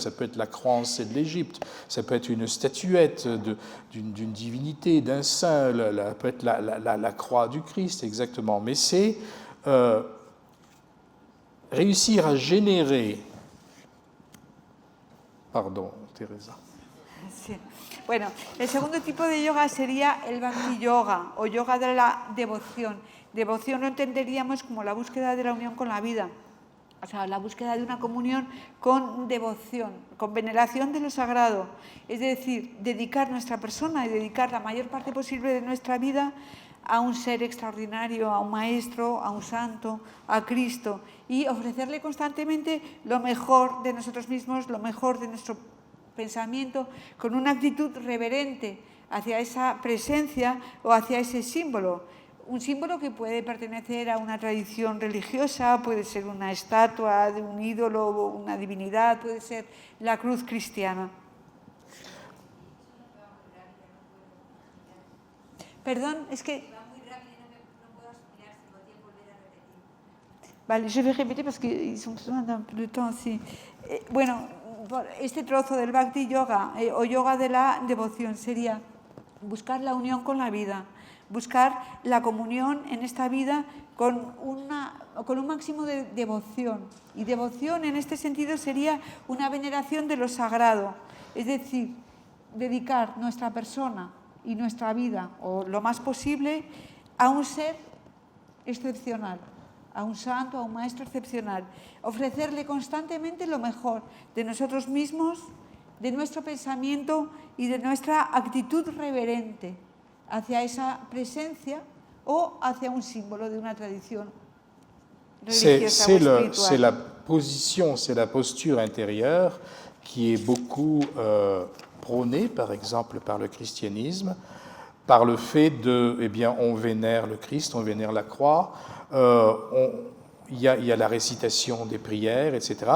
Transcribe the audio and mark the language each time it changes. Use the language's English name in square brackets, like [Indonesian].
[French] Ça peut être la croix en C de l'Égypte, ça peut être une statuette d'une divinité, d'un saint, ça peut être la croix du Christ, exactement. Mais c'est réussir à générer... Pardon, Teresa. [Spanish] Sí. Bueno, el segundo tipo de yoga sería el Bhakti Yoga o yoga de la devoción. Devoción lo entenderíamos como la búsqueda de la unión con la vida, o sea, la búsqueda de una comunión con devoción, con veneración de lo sagrado. Es decir, dedicar nuestra persona y dedicar la mayor parte posible de nuestra vida a un ser extraordinario, a un maestro, a un santo, a Cristo, y ofrecerle constantemente lo mejor de nosotros mismos, lo mejor de nuestro pensamiento, con una actitud reverente hacia esa presencia o hacia ese símbolo. Un símbolo que puede pertenecer a una tradición religiosa, puede ser una estatua de un ídolo o una divinidad, puede ser la cruz cristiana. Perdón, es que... [French] Vale, je vais répéter parce qu'ils ont besoin d'un peu de temps aussi. [Spanish] Bueno, este trozo del Bhakti Yoga o yoga de la devoción sería buscar la unión con la vida, buscar la comunión en esta vida con un máximo de devoción. Y devoción en este sentido sería una veneración de lo sagrado, es decir, dedicar nuestra persona y nuestra vida, o lo más posible, a un ser excepcional, a un santo, a un maestro excepcional. Ofrecerle constantemente lo mejor de nosotros mismos, de nuestro pensamiento y de nuestra actitud reverente hacia esa presencia o hacia un símbolo de una tradición religiosa o espiritual. [French] C'est la position, c'est la posture intérieure qui est beaucoup prônée, par exemple, par le christianisme, par le fait de, eh bien, on vénère le Christ, on vénère la croix, il y a la récitation des prières, etc.